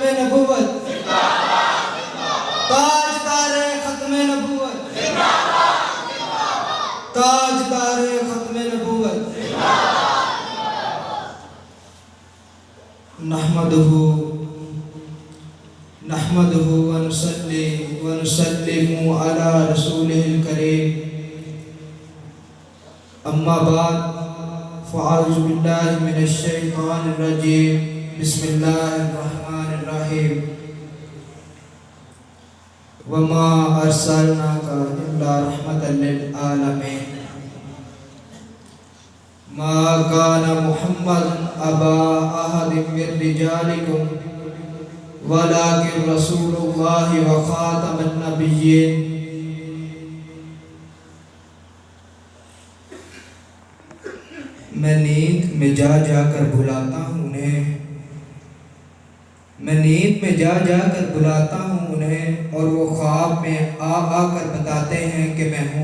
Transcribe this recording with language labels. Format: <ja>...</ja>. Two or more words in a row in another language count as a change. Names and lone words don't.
<ur>نبوت، تاجدار ختم نبوت، تاجدار ختم نبوت.</ur> <ar>نحمده ونصلي ونسلم على رسوله الكريم. أما بعد فأعوذ بالله من الشيطان الرجيم. بسم الله الرحمن الرحيم. وما أرسلناك إلا رحمة للعالمين. ما كان محمد أبا أحد من رجالكم ولكن رسول الله وخاتم النبيين.</ar> <ur>میں نیند میں جا جا کر بلاتا ہوں انہیں، میں نیند میں جا جا کر بلاتا ہوں انہیں، اور وہ خواب میں آ کر بتاتے ہیں کہ میں ہوں.</ur>